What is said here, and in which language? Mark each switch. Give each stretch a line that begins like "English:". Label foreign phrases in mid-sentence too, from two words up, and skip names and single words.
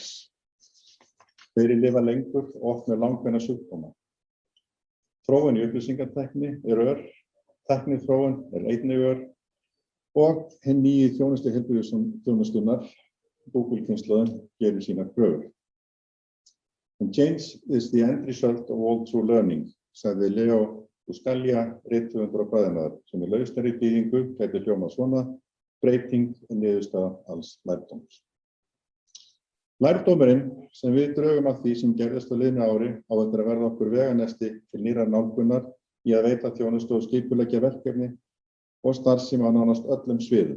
Icelandic: Þeir lifa lengur og oft með langvinna sjúkdóma. Þróun í upplýsingatækni ör, tækniþróun einnig ör og hinn nýju þjónustu heilbrigðisþjónustunnar, Google-kynslóðin, gerir sínar kröfur.
English: And change is the end result of all true learning,
Icelandic: sagði Leo Buscaglia, rithöfundur og fræðimaður, sem í lauslegri þýðingu gæti hljómað svona: breyting er niðurstaða alls lærdóms. Lærdómurinn sem við drögum af því sem gerðist á liðnu ári á eftir að verða okkur veganesti til nýrrar nálgunar í að veita þjónustu og skipuleggja verkefni og starfsemi á nánast öllum sviðum.